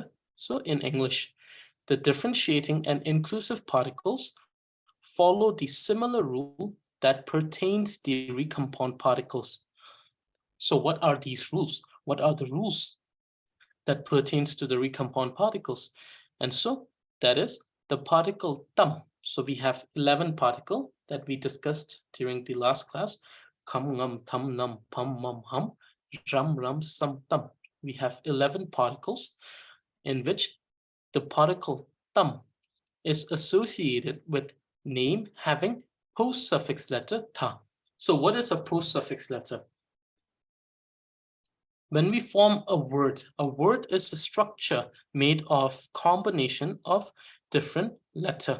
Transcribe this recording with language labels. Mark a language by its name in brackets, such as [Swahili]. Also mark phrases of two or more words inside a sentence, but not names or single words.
[English] So in English, the differentiating and inclusive particles follow the similar rule that pertains the recompound particles. So what are these rules? What are the rules that pertains to the recompound particles? And so that is the particle tam. So we have 11 particle that we discussed during the last class. Kam, ngam, tam, nam, pam, mum, hum, ram, ram, sam, tam. We have 11 particles in which the particle tam is associated with name having post-suffix letter ta. So what is a post-suffix letter? When we form a word is a structure made of combination of different letter.